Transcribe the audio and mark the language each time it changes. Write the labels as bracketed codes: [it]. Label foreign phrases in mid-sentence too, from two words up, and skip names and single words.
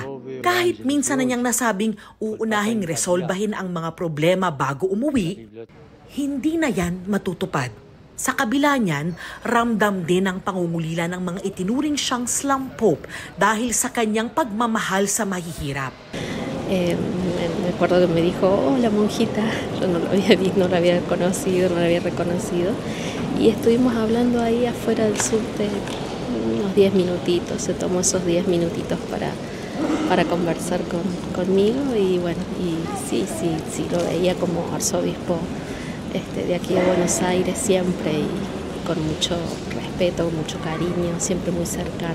[tl] Kahit minsan na niyang nasabing uunahing resolbahin ang mga problema bago umuwi, hindi na yan matutupad. Sa kabila niyan, ramdam din ang pangungulila ng mga itinuring siyang [en] slum pope [tl] dahil sa kanyang pagmamahal sa mahihirap. [es] Me acuerdo que me dijo, hola monjita, yo no lo había conocido, no lo había reconocido, y estuvimos hablando ahí afuera del subte unos 10 minutitos, se tomó esos 10 minutitos para conversar conmigo, y bueno, y sí, lo veía como arzobispo de aquí de Buenos Aires siempre y con mucho respeto, mucho cariño, siempre muy cercano.